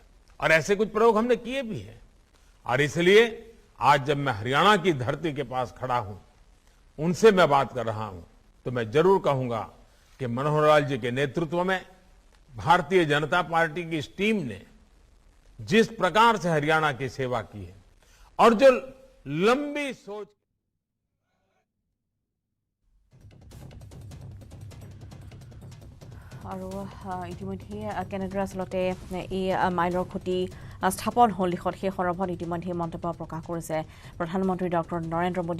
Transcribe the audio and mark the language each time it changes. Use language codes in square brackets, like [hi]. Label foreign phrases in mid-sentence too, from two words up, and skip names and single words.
[hi] और ऐसे कुछ प्रयोग हमने किए भी हैं। और इसलिए आज जब मैं हरियाणा की धरती के पास खड़ा हूं, उनसे मैं बात कर रहा हूं, तो मैं जरूर कहूंगा कि मनोहर लाल जी के नेतृत्व में भारतीय जनता पार्टी की इस टीम ने जिस प्रकार से हरियाणा की सेवा की है और जो लंबी सोच [as] আৰু ইতিমধ্যে কেনেদৰে আচলতে এই মাইলৰ খুঁটি স্থাপন হ'ল দিশত সেই সন্দৰ্ভত ইতিমধ্যে মন্তব্য প্ৰকাশ কৰিছে প্ৰধানমন্ত্ৰী ডক্টৰ নৰেন্দ্ৰ মোদী।